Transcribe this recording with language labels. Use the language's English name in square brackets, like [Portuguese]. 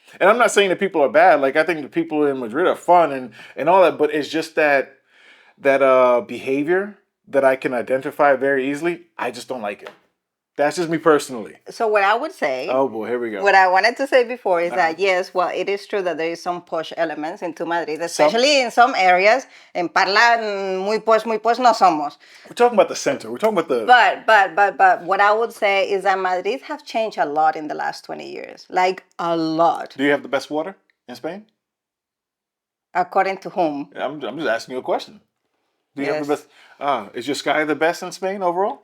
[English] And I'm not saying that people are bad. Like, I think the people in Madrid are fun and all that. But it's just that behavior that I can identify very easily. I just don't like it. That's just me personally. So what I would say, Oh boy, here we go. what I wanted to say before is that yes, well, it is true that there is some posh elements into Madrid, especially in some areas. [Spanish] En Parla, muy posh no somos. [English] We're talking about the center. We're talking about the... But what I would say is that Madrid have changed a lot in the last 20 years. Like, a lot. Do you have the best water in Spain? According to whom? I'm just asking you a question. Do you have the best? Is your sky the best in Spain overall?